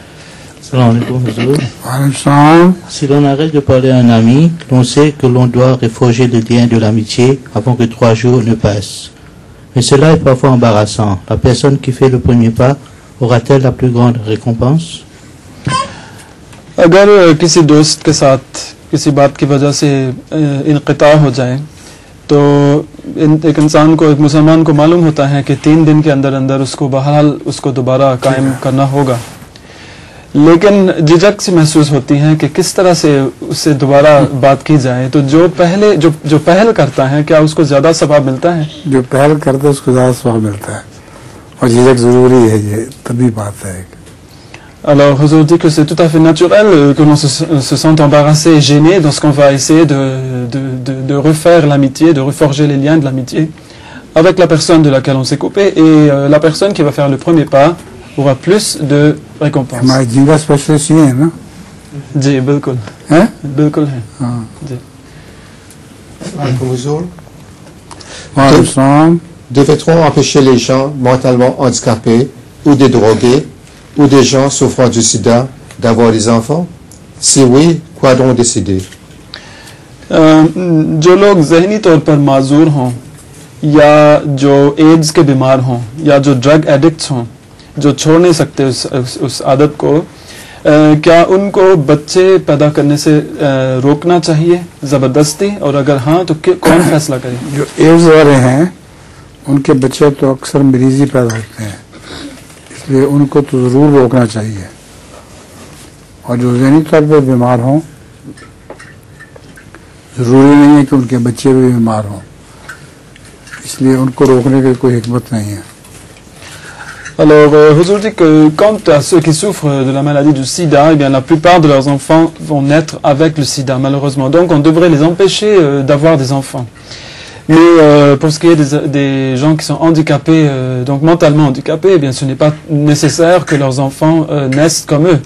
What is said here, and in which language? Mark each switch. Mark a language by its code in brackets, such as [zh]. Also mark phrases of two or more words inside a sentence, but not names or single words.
[fr] Si l'on arrête de parler à un ami, l'on sait que l'on doit reforger le lien de l'amitié avant que 3 jours ne passent. Mais cela est parfois embarrassant. La personne qui fait le premier pas aura-t-elle la plus grande récompense? [ur] اگر کسی دوست کے ساتھ کسی بات کی وجہ سے انقطاع ہو جائے تو ایک انسان کو، ایک مسلمان کو معلوم ہوتا ہے کہ 3 دن کے اندر اندر اس کو بہرحال اس کو دوبارہ قائم کرنا ہوگا، لیکن جھجک سی محسوس ہوتی ہے کہ کس طرح سے اس سے دوبارہ بات کی جائے. تو جو پہل کرتا ہے کیا اس کو زیادہ ثواب ملتا ہے? جو پہل کرتا ہے اس کو زیادہ ثواب ملتا ہے اور جھجک ضروری ہے، یہ تبھی بات ہے. [fr] Alors, Huzour dit que c'est tout à fait naturel que l'on se sente embarrassé et gêné lorsqu'on va essayer de refaire l'amitié, de reforger les liens de l'amitié avec la personne de laquelle on s'est coupé, et la personne qui va faire le premier pas aura plus de récompense. [ur] ہمارے جنگا سپیشلسٹ یہ ہے نا? جی بالکل ہیں? بالکل ہے۔ جی. [fr] Huzour. Devait-on empêcher les gens mentalement handicapés ou des drogués ou des gens souffrant du sida d'avoir des enfants? Si oui, quoi donc décider? [ur] جو لوگ ذہنی طور پر معذور ہوں یا جو ایڈز کے بیمار ہوں یا جو [en] drug addicts [ur] ہوں جو چھوڑ نہیں سکتے اس عادت کو، کیا ان کو بچے پیدا کرنے سے روکنا چاہیے زبردستی، اور اگر ہاں تو کون فیصلہ کرے? جو ایڈز والے ہیں ان کے بچے تو اکثر مریضی پیدا ہوتے ہیں، اس لیے ان کو تو ضرور روکنا چاہیے. اور جو ذہنی طور پر بیمار ہوں، ضروری نہیں ہے کہ ان کے بچے بھی بیمار ہوں، اس لیے ان کو روکنے کی کوئی حکمت نہیں ہے. [fr] Alors, aujourd'hui, quant à ceux qui souffrent de la maladie du sida, eh bien, la plupart de leurs enfants vont naître avec le sida, malheureusement. Donc, on devrait les empêcher d'avoir des enfants. Mais pour ce qui est des gens qui sont handicapés, donc mentalement handicapés, eh bien, ce n'est pas nécessaire que leurs enfants naissent comme eux.